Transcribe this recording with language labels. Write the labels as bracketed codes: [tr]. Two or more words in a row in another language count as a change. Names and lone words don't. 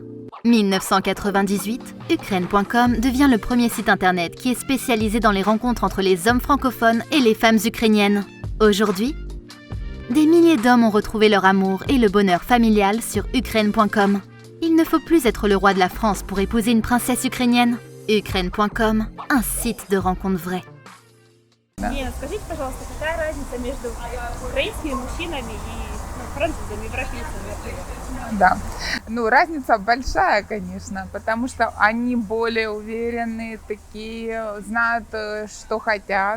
[fr] 1998, Ukraine.com devient le premier site internet qui est spécialisé dans les rencontres entre les hommes francophones et les femmes ukrainiennes. Aujourd'hui, des milliers d'hommes ont retrouvé leur amour et le bonheur familial sur Ukraine.com. Il ne faut plus être le roi de la France pour épouser une princesse ukrainienne. Ukraine.com, un site de rencontres vraies. [ru] Нет, скажите, пожалуйста, какая разница между украинскими мужчинами и французами, европейцами? Да. Ну, разница большая, конечно, потому что они более уверенные, такие, знают, что хотят.